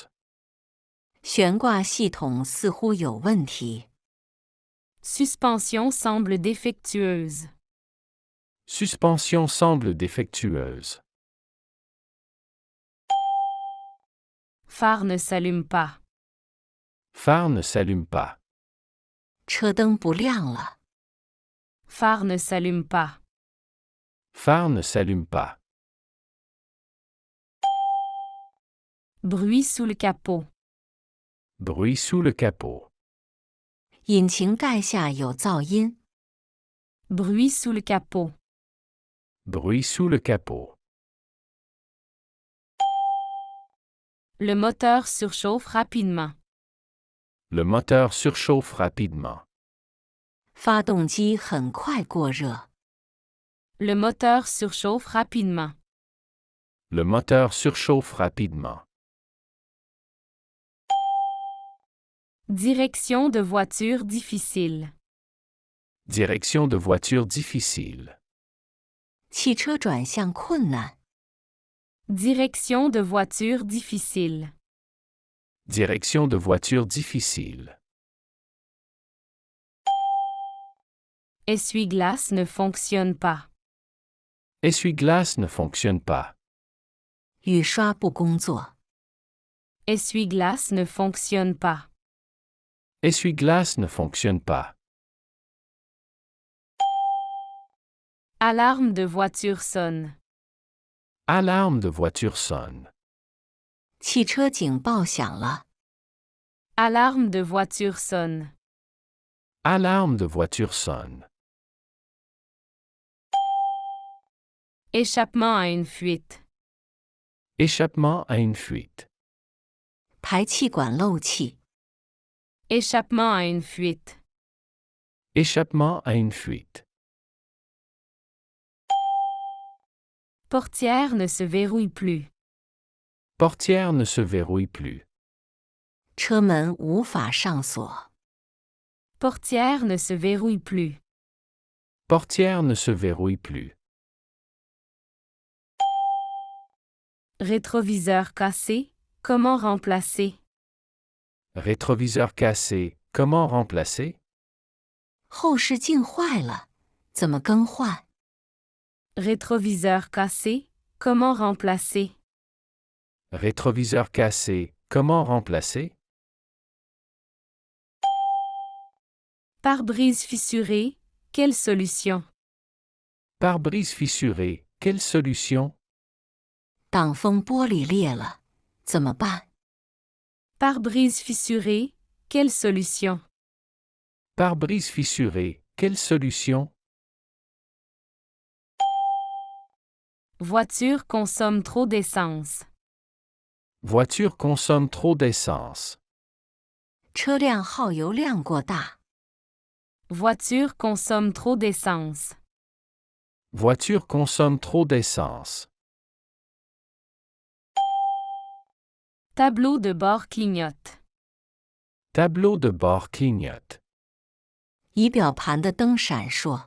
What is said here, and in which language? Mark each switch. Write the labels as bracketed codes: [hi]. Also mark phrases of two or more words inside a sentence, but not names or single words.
[zh] 悬挂系统似乎有问题。 [fr] Suspension semble défectueuse. Suspension semble défectueuse. Phare ne s'allume pas. Phare ne s'allume pas. [zh] 车灯不亮了。 [fr] Phare ne s'allume pas. Phare ne s'allume pas. Bruit sous le capot. Bruit sous le capot. [zh] 引擎盖下有噪音。 [fr] Bruit sous le capot. Bruit sous le capot. Le moteur surchauffe rapidement. Le moteur surchauffe rapidement. [zh] 发动机很快过热。 [fr] Le moteur surchauffe rapidement. Le moteur surchauffe rapidement. Direction de voiture difficile. Direction de voiture difficile. [zh] 汽车转向困难。 [fr] Direction de voiture difficile. Direction de voiture difficile. Essuie-glace ne fonctionne pas. Essuie-glace ne fonctionne pas. [zh] 雨刷不工作。 [fr] Essuie-glace ne fonctionne pas. Essuie-glace ne fonctionne pas. Alarme de voiture sonne. Alarme de voiture sonne. [zh] 汽车警报响了。 [fr] Alarme de voiture sonne. Alarme de voiture sonne. Échappement à une fuite. Échappement à une fuite. [zh] 排气管漏气。 [fr] Échappement à une fuite. Échappement à une fuite. Portière ne se verrouille plus. Portière ne se verrouille plus. [zh] 车门无法上锁。 [fr] Portière ne se verrouille plus. Portière ne se verrouille plus. Rétroviseur cassé, comment remplacer? Rétroviseur cassé, comment remplacer? [zh] 后视镜坏了，怎么更换？ [fr] Rétroviseur cassé, comment remplacer? Rétroviseur cassé, comment remplacer? Pare-brise fissuré, quelle solution? Pare-brise fissuré, quelle solution? [zh] 挡风玻璃裂了，怎么办？ [fr] Pare-brise fissuré, quelle solution? Pare-brise fissuré, quelle solution? Voiture consomme trop d'essence. Voiture consomme trop d'essence. [zh] 车辆耗油量过大。 [fr] Voiture consomme trop d'essence. Voiture consomme trop d'essence. Tableau de bord clignote. Tableau de bord clignote. [zh] 仪表盘的灯闪烁。